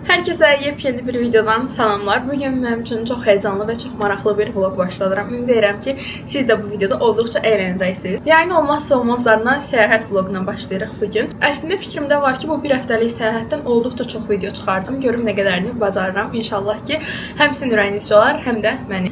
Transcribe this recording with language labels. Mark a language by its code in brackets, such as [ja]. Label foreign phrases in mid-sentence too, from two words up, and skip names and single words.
[tr] Herkese yepyeni bir videodan salamlar. Bugün benim için çok heyecanlı ve çok maraqlı bir vlog başladıram. [az] Ümid edirəm ki, siz de bu videoda olduqca eğlənəcəksiniz. Yəni olmazsa olmazlarından səyahət vloquna başlayırıq bugün. Əslində fikrimdə var ki, bu bir həftəlik səyahətdən olduqca çox video çıxardım. Görüm nə qədərini bacarıram. İnşallah ki, həm sizin ürəyinizcə olar, həm də məni.